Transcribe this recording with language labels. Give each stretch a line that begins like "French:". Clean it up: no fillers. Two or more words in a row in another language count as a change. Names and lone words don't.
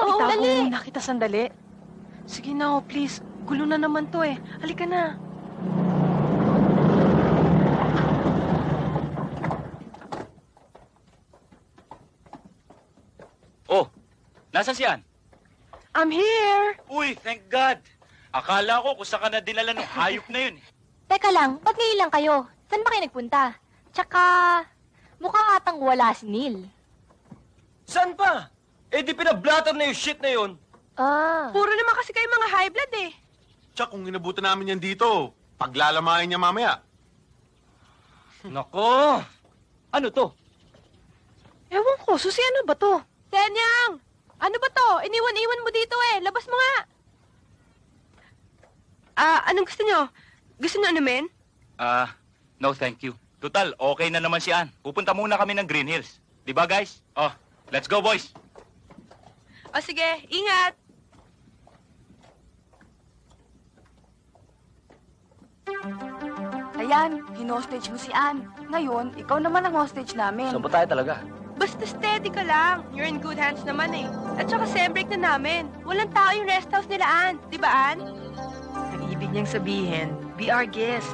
Filipino: dito. Oo, itago dali. muna kita sandali? Sige na,
English: oh, please.
Filipino: Gulo na naman to eh. Halika na. Oh, nasaan si Ann?
English: I'm here! Uy, thank God!
Filipino: Akala ko kung saan ka na dinala ng hayop na yun. Teka lang, ba't ngayon lang kayo? Saan ba kayo nagpunta? Tsaka, mukhang atang wala si Neil. Saan pa? Eh di pinablatter na yung shit na yun. Ah. Puro naman kasi kayo mga
English: high blood
Filipino: eh. Tsak, kung inabutan namin yan dito, paglalamahin niya mamaya. Nako! Ano to? Ewan ko, Susie, ano ba to? Senyang! Ano ba to? Iniwan-iwan mo dito eh. Labas mo nga. Anong gusto nyo? Gusto nyo ano, men?
English: No thank you.
Filipino: Total, okay na naman si Ann. Pupunta muna kami ng Green Hills. Di ba, guys?
English: Oh, let's go, boys!
Filipino: O sige, ingat! Ayan, hinostage mo si Ann. Ngayon, ikaw naman ang hostage namin. Saan ba tayo talaga? Basta steady ka lang.
English: You're in good hands
Filipino: naman eh. At saka sem-break na namin. Walang tao yung
English: rest house
Filipino: nila, Ann. Di ba, Ann? Ang ibig niyang sabihin,
English: be our guest.